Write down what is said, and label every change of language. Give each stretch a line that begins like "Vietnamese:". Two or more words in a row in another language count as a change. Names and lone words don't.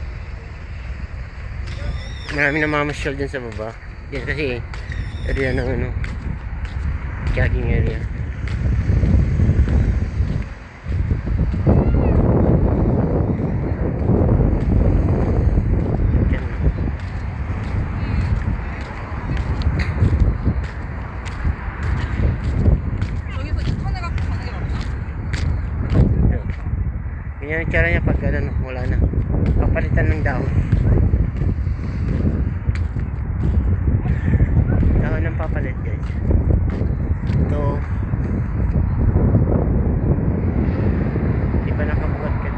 Filipino: Marami namamasyal din sa baba. Yan kasi area ng ano,
English: jogging area.
Filipino: Yan.
Korean: 여기서 입원해갖고 가는 게 맞나?
Filipino: Yan. Ganyan ang itsura niya pag ano, wala na. Papalitan ng dahon. Dahon ng papalit guys. Ito. Hindi pa nakabukadkad.